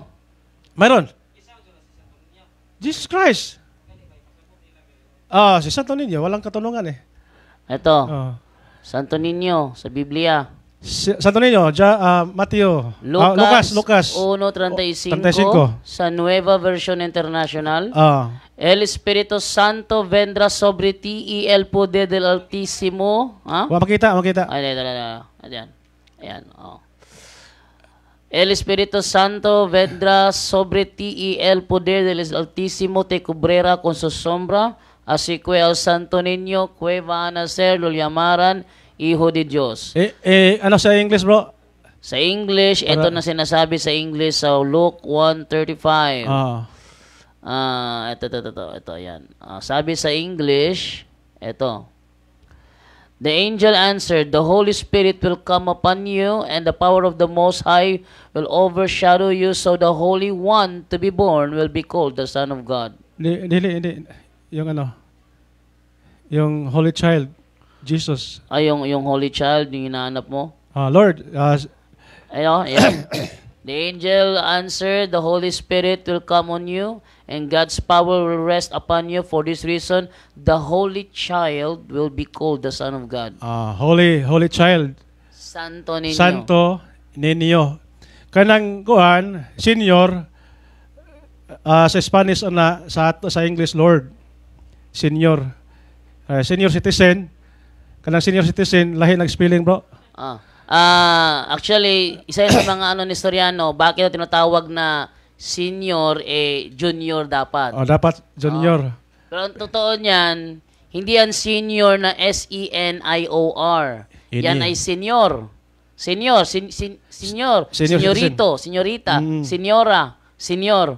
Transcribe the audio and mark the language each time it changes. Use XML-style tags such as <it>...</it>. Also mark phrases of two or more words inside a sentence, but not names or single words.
<tl>Mayroon. Jesus Christ. Si Santo Niño, walang katanungan eh. Ito, Oh. Santo Niño sa Biblia. Santo Niño, Mateo, Lucas 1:35 35. sa Nueva Version International. Ah,</tl> <es>El Espíritu Santo vendrá sobre ti y el poder del Altísimo. Ha?</es> <tl>makita. Ayan. Ayan. Oh.</tl> <es>El Espíritu Santo vendrá sobre ti y el poder del Altísimo te cubrirá con su sombra. Así que el Santo Niño que va a nacer lo llamarán Hijo de Dios.</es> <tl>ano sa English, bro? Sa English, ito na sinasabi sa English sa Luke 1:35. Ito, yan. Sabi sa English, ito.</tl> <en>The angel answered, the Holy Spirit will come upon you, and the power of the Most High will overshadow you, so the Holy One to be born will be called the Son of God.</en> <tl>Hindi. Yung</tl> <en>Holy Child,</en> <tl>Jesus. Yung</tl> <en>Holy Child,</en> <tl>yung hinahanap mo? Lord, Ayan.</tl> <en>The angel answered, the Holy Spirit will come on you, and God's power will rest upon you. For this reason, the Holy Child will be called the Son of God. Holy Child,</en> <tl>Santo Niño. Santo Niño.</tl> <ceb>Kanang kuhan, senior, sa Spanish sa English, Lord.</ceb> <en>Senior. Senior citizen.</en> <ceb>Kanang</ceb> <en>senior citizen,</en> <ceb>lahi nag-spelling, bro.</ceb> <tl>Actually, isa sa mga historiano, bakit tinatawag na senior, junior dapat. Dapat junior. Pero ang totoo niyan, hindi yan senior na S-E-N-I-O-R. Yan ay senior. Senior, senyorito, senyorita, senyora, senior.</tl>